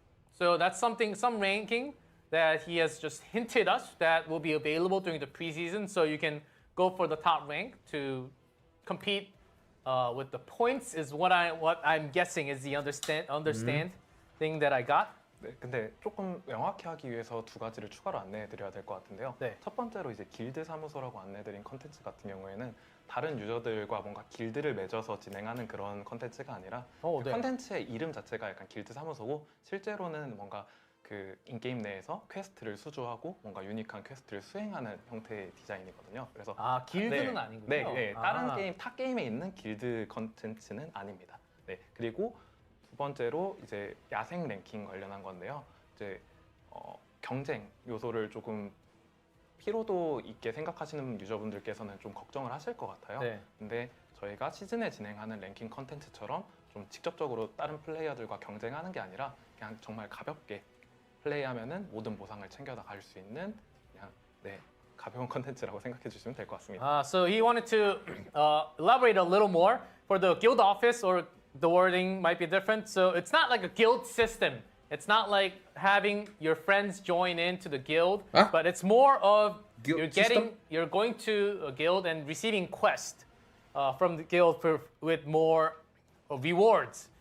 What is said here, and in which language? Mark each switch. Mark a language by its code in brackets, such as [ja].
[en] So that's some ranking that he has just hinted us that will be available during the preseason, so you can go for the top rank to compete with the points is what I'm guessing is the understand thing that I got. [ko] 네, 근데 조금 명확히 하기 위해서 두 가지를 추가로 안내해드려야 될 것 같은데요. 네. 첫 번째로 이제 길드 사무소라고 안내드린 컨텐츠 같은 경우에는 다른 유저들과 뭔가 길드를 맺어서 진행하는 그런 컨텐츠가 아니라 그 네. 컨텐츠의 이름 자체가 약간 길드 사무소고 실제로는 뭔가 그 인게임 내에서 퀘스트를 수주하고 뭔가 유니크한 퀘스트를 수행하는 형태의 디자인이거든요. 그래서 길드는 네, 아니군요. 네, 네. 다른 게임 타 게임에 있는 길드 컨텐츠는 아닙니다. 네, 그리고 두 번째로 이제 야생 랭킹 관련한 건데요. 이제 경쟁 요소를 조금 피로도 있게 생각하시는 유저분들께서는 좀 걱정을 하실 것 같아요. 네. 근데 저희가 시즌에 진행하는 랭킹 컨텐츠처럼 좀 직접적으로 다른 플레이어들과 경쟁하는 게 아니라 그냥 정말 가볍게 플레이하면은 모든 보상을 챙겨다 갈 수 있는 그냥 네, 가벼운 컨텐츠라고 생각해 주시면 될 것 같습니다. [en] So he wanted to elaborate a little more for the guild office, or the wording might be different. So it's not like a guild system. It's not like having your friends join into the guild, Huh? but it's more of Guild you're going to a guild and receiving quest from the guild with more rewards.